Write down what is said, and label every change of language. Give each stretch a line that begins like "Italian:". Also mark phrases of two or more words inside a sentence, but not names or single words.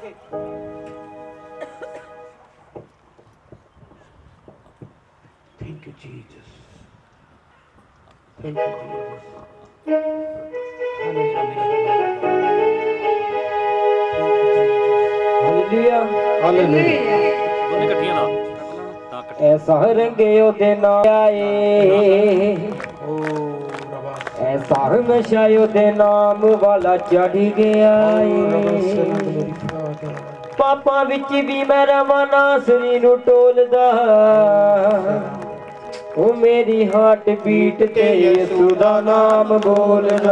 English: Thank you, Jesus. Thank you, Jesus. Hallelujah. Hallelujah.
Punjabi: ਉਹਨੇ ਇਕੱਠੀਆਂ ਲਾ ਐਸਾ ਰੰਗੇ ਓਦੇ ਨਾਮ ਆਏ, ਐਸਾ ਨਸ਼ਾ ਓਦੇ ਨਾਮ ਵਾਲਾ ਚੜ੍ਹ ਗਿਆ। ਪਾਪਾ ਵਿਚ ਭੀ ਮੈਂ ਰਵਾਂ ਨਾਸਰੀ ਨੂੰ ਟੋਲਦਾ, ਓ ਮੇਰੀ
English: heart beat
Punjabi: ਤੇ ਯੀਸ਼ੂ ਦਾ ਨਾਮ ਬੋਲਦਾ,